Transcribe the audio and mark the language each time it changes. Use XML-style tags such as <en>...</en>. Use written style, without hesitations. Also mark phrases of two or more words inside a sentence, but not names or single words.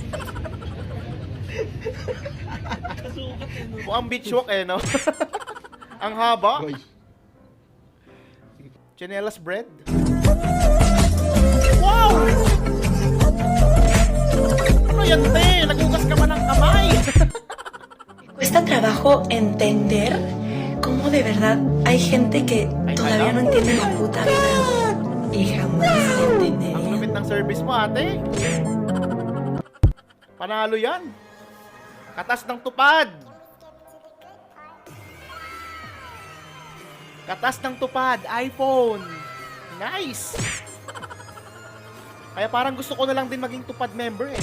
<tl>Mukhang</tl> <en>beach walk</en> <tl>eh, no? Ang haba. Chinelas bread. Wow! Ano yan, te? Nagugas ka ba ng kamay?</tl> <es>Cuesta trabajo entender cómo de verdad hay gente que todavía no entiende la puta vida y jamás</es> <tl>Ang</tl> <es>entendería.</es> <tl>lupit ng service mo, ate. Panalo yan. Katas ng tupad. Katas ng tupad, iPhone. Nice. Kaya parang gusto ko na lang din maging tupad member eh.</tl>